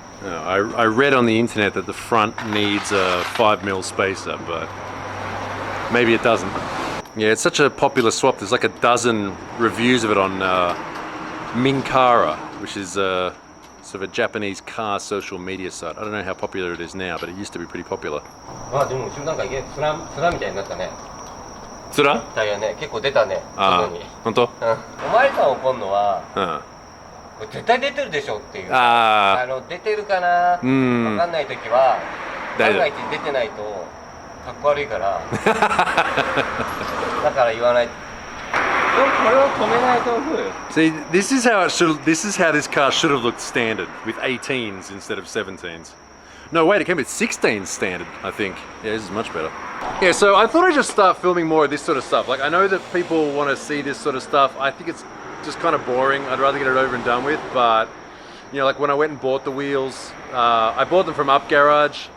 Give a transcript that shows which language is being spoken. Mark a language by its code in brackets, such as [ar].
[en] No, I read on the internet that the front needs a 5mm spacer, but maybe it doesn't. Yeah, it's such a popular swap. There's like a dozen reviews of it on Minkara, which is sort of a Japanese car social media site. I don't know how popular it is now, but it used to be pretty popular. [ja] まあでも後ろなんかつらみたいになったね。つら? タイヤね、結構出たね。外に。本当? お前さん怒るのは、絶対出てるでしょっていう。出てるかな、わかんないときは、万が一出てないとかっこ悪いから。だから言わない。でもこれは止めないと思うよ。 [en] See, this is how this car should have looked standard with 18s instead of 17s. No, wait, it came with 16s standard, I think. Yeah, this is much better. Yeah, so I thought I'd just start filming more of this sort of stuff. Like, I know that people want to see this sort of stuff. I think it's just kind of boring. I'd rather get it over and done with, but you know, like when I went and bought the wheels, I bought them from Up Garage.